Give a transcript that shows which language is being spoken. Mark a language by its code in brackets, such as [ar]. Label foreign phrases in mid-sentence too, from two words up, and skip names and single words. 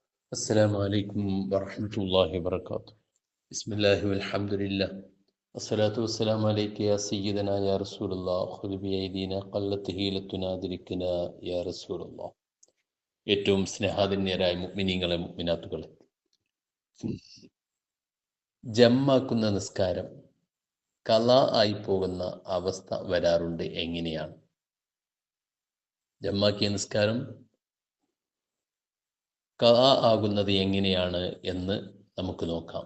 [ar] السلام عليكم ورحمة الله وبركاته. بسم الله والحمد لله والصلاة والسلام عليك يا سيدنا يا رسول الله خذ بأيدينا قلت هيلتنا أدركنا يا رسول الله. [ml] ഏറ്റവും സ്നേഹാധന്യരായ മുഅ്മിനീങ്ങളെ മുഅ്മിനാത്തുകളെ, ജമ്മാക്കുന്ന നിസ്കാരം ഖളാ ആയി പോകുന്ന അവസ്ഥ വരാറുണ്ട്. എങ്ങനെയാണ് ജമ്മാക്കിയ നിസ്കാരം ഖളാ ആകുന്നത് എങ്ങനെയാണ് എന്ന് നമുക്ക് നോക്കാം.